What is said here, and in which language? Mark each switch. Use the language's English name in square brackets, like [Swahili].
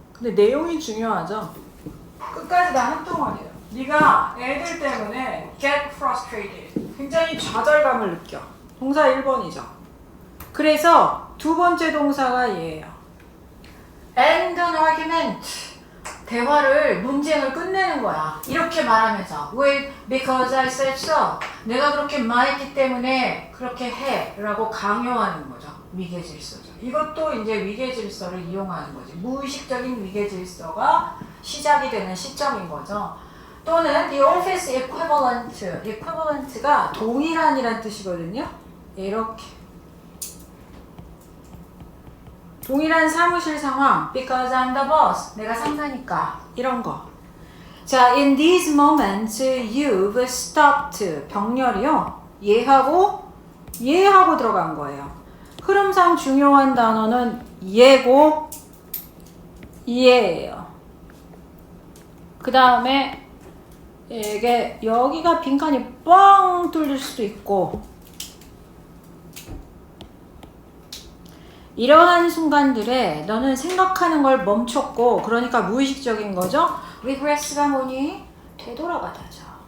[Korean] 근데 내용이 중요하죠. 끝까지 다 한동안이에요. 네가 애들 때문에 [English] get frustrated. [Korean] 굉장히 좌절감을 느껴. 동사 1번이죠. 그래서 두 번째 동사가 얘예요. [English] end an argument. [Korean] 대화를, 논쟁을 끝내는 거야. 이렇게 말하면서 [English] Well, because I said so. [Korean] 내가 그렇게 말했기 때문에 그렇게 해 라고 강요하는 거죠. 위계질서죠. 이것도 이제 위계질서를 이용하는 거지. 무의식적인 위계질서가 시작이 되는 시점인 거죠. [English] 또는 the office equivalent. [Korean] equivalent가 동일한이란 뜻이거든요. 이렇게 동일한 사무실 상황 [English] because I'm the boss. [Korean] 내가 상사니까. 이런 거. [English] 자, in these moments you've stopped. [Korean] 병렬이요. 얘하고 들어간 거예요. 흐름상 중요한 단어는 얘고 얘예요. 그 다음에 이게 여기가 빈칸이 뻥 뚫릴 수도 있고 이러한 순간들에 너는 생각하는 걸 멈췄고 그러니까 무의식적인 거죠. regress가 뭐니? 되돌아가다죠.